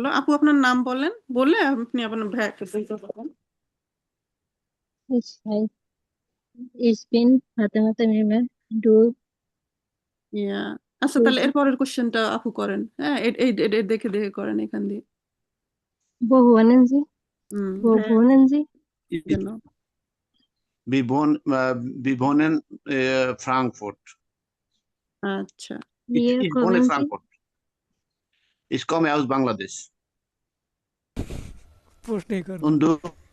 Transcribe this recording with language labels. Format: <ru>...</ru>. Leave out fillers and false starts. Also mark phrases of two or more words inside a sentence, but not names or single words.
<bn>আপু আপনার নাম বলেন, বলে আপনি আপনার ভাইয়াকে বলতে পারেন।</bn> <de>Ich bin Fatima Tamima. Du</de> <bn>ইয়া, আচ্ছা তাহলে এরপরের কোশ্চেনটা আপু করেন। হ্যাঁ, এর দেখে দেখে করেন এখান দিয়ে।</bn> <de>wo wohnen Sie? Wo</de> <bn>ভাইয়া</bn> <de>wohnen Sie?</de> <bn>যেন।</bn> <de>Wir wohnen Frankfurt.</de> <bn>আচ্ছা,</bn> <de>Wir Ich wohne kommen Sie? Frankfurt. Ich komme aus Bangladesch.</de> <bn>প্রশ্নই করবো।</bn> <de>Und du?</de>